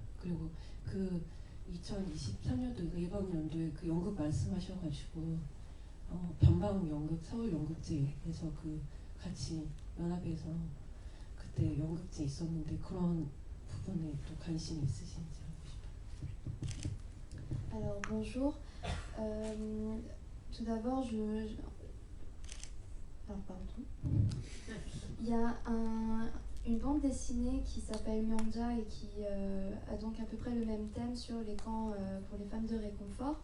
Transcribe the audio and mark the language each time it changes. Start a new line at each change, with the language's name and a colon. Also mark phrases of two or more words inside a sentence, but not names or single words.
Korean: 그리고 그 2023년도 이번 연도에 그 연극 말씀하셔가지고 변방 연극 서울 연극제에서 그 같이 연합해서 그때 연극제 있었는데 그런 부분에 또 관심이 있으신지 알고 싶어요.
French: Alors bonjour. Tout d'abord, alors pardon. Il y a une bande dessinée qui s'appelle Myangja et qui a donc à peu près le même thème sur les camps pour les femmes de réconfort.